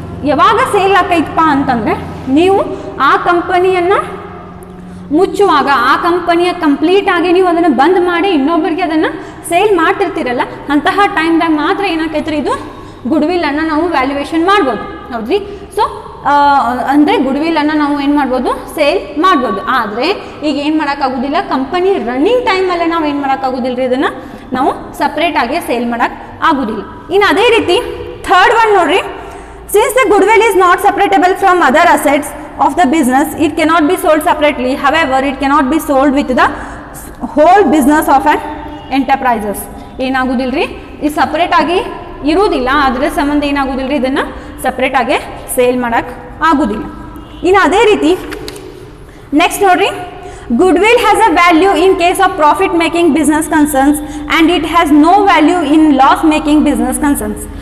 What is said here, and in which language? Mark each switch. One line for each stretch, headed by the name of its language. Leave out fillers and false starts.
Kannada: ಯಾವಾಗ ಸೇಲ್ ಆಕೈತಪ್ಪ ಅಂತಂದರೆ, ನೀವು ಆ ಕಂಪನಿಯನ್ನು ಮುಚ್ಚುವಾಗ, ಆ ಕಂಪನಿಯ ಕಂಪ್ಲೀಟ್ ಆಗಿ ನೀವು ಅದನ್ನು ಬಂದ್ ಮಾಡಿ ಇನ್ನೊಬ್ಬರಿಗೆ ಅದನ್ನು ಸೇಲ್ ಮಾಡ್ತಿರ್ತೀರಲ್ಲ, ಅಂತಹ ಟೈಮ್ದಾಗ ಮಾತ್ರ ಏನಾಕೈತ್ರಿ, ಇದು ಗುಡ್ವಿಲನ್ನು ನಾವು ವ್ಯಾಲ್ಯೂಯೇಷನ್ ಮಾಡ್ಬೋದು. ಹೌದ್ರಿ, ಸೊ ಅಂದರೆ ಗುಡ್ವಿಲನ್ನು ನಾವು ಏನು ಮಾಡ್ಬೋದು, ಸೇಲ್ ಮಾಡ್ಬೋದು. ಆದರೆ ಈಗ ಏನು ಮಾಡೋಕ್ಕಾಗೋದಿಲ್ಲ, ಕಂಪನಿ ರನ್ನಿಂಗ್ ಟೈಮಲ್ಲೇ ನಾವು ಏನು ಮಾಡೋಕ್ಕಾಗೋದಿಲ್ಲ ರೀ, ಇದನ್ನು ನಾವು ಸಪ್ರೇಟಾಗಿ ಸೇಲ್ ಮಾಡೋಕ್ಕೆ ಆಗೋದಿಲ್ಲ. ಇನ್ನು ಅದೇ ರೀತಿ ಥರ್ಡ್ ಒನ್ ನೋಡ್ರಿ,
English: since the goodwill is not separable from other assets of the business, it cannot be sold separately. However, it cannot be sold with the whole business of an enterprises.
Kannada: ಏನಾಗೋದಿಲ್ಲ ರೀ, ಇದು separate ಆಗಿ ಇರುವುದಿಲ್ಲ, ಅದರ ಸಂಬಂಧ ಏನಾಗೋದಿಲ್ಲ ರೀ, ಇದನ್ನು ಸಪ್ರೇಟ್ ಆಗಿ ಸೇಲ್ ಮಾಡೋಕ್ಕೆ ಆಗೋದಿಲ್ಲ. ಇನ್ನು ಅದೇ ರೀತಿ ನೆಕ್ಸ್ಟ್ ನೋಡ್ರಿ,
English: goodwill has a value in case of profit making business concerns and it has no value in loss making business concerns.